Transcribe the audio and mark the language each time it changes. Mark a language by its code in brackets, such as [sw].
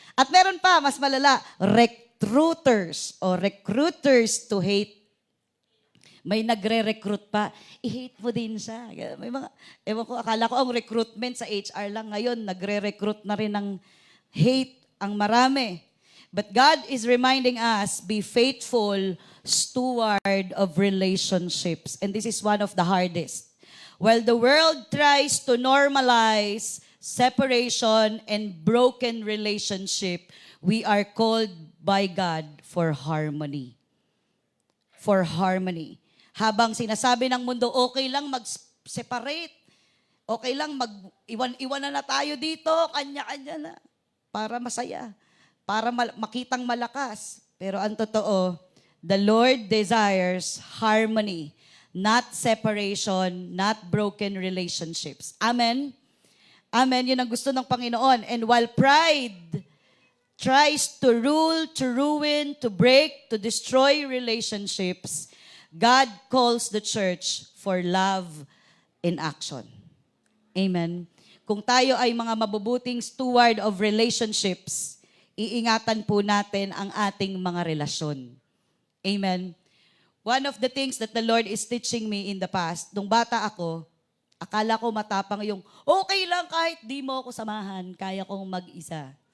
[tl] At meron pa, mas malala, [en] recruiters to hate. [tl] May nagre-recruit pa, i-hate mo din siya. May mga, ewan ko, akala ko ang recruitment sa HR lang. Ngayon, nagre-recruit na rin ng hate ang marami. [en] But God is reminding us, be faithful steward of relationships. And this is one of the hardest. While the world tries to normalize separation and broken relationship, we are called by God for harmony. For harmony. [tl] Habang sinasabi ng mundo, okay lang mag-separate. Okay lang mag-iwan-iwan na tayo dito, kanya-kanya na. Para masaya. Para makitang malakas. Pero ang totoo, [en] the Lord desires harmony, not separation, not broken relationships. Amen? [tl] Amen, yun ang gusto ng Panginoon. [en] And while pride tries to rule, to ruin, to break, to destroy relationships, God calls the church for love in action. Amen. [tl] Kung tayo ay mga mabubuting [en] steward of relationships, [tl] iingatan po natin ang ating mga relasyon. Amen. [en] One of the things that the Lord is teaching me in the past, [tl] nung bata ako, akala ko matapang yung, okay lang kahit di mo ako samahan, kaya kong mag-isa.